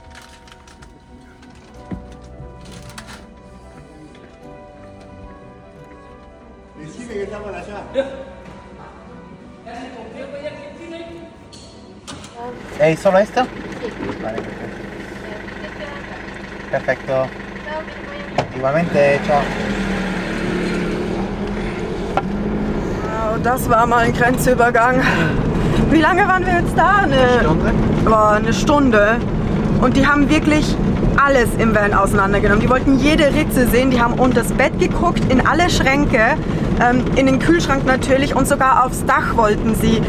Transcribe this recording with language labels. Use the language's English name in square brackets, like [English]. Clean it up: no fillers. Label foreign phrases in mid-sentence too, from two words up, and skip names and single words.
[Spanish] Decime que estamos allá. ¿Solo esto? Sí. Vale, perfecto. Igualmente, ciao. [German] Wow, das war mal ein Grenzübergang. Wie lange waren wir jetzt da? Stunde? Eine Stunde. Und die haben wirklich alles im Van auseinandergenommen. Die wollten jede Ritze sehen, die haben unter das Bett geguckt, in alle Schränke, in den Kühlschrank natürlich und sogar aufs Dach wollten sie.